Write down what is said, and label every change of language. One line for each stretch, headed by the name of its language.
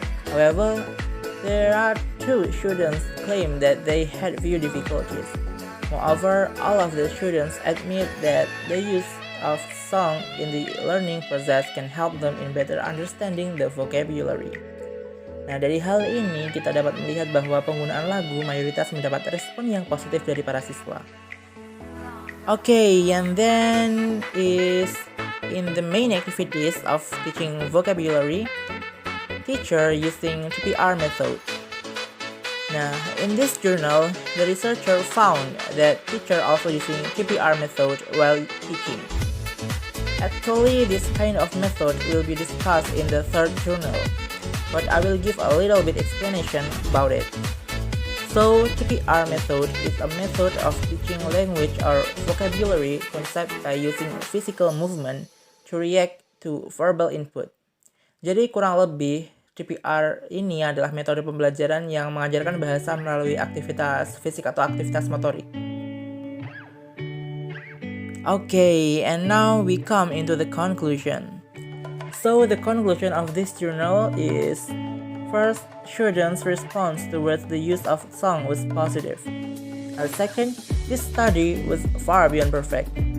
English: However, there are 2 students claim that they had few difficulties. Moreover, all of the students admit that the use of song in the learning process can help them in better understanding the vocabulary.
Indonesian: Nah, dari hal ini kita dapat melihat bahwa penggunaan lagu mayoritas mendapat respon yang positif dari para siswa.
English: Okay, and then is in the main activities of teaching vocabulary, teacher using TPR method. Now, in this journal, the researcher found that teacher also using TPR method while teaching. Actually, this kind of method will be discussed in the third journal, but I will give a little bit explanation about it. So, TPR method is a method of teaching language or vocabulary concept by using physical movement to react to verbal input.
Indonesian: Jadi kurang lebih TPR ini adalah metode pembelajaran yang mengajarkan bahasa melalui aktivitas fisik atau aktivitas motorik.
English: Okay, and now we come into the conclusion. So the conclusion of this journal is: first, students' response towards the use of song was positive. And second, this study was far beyond perfect.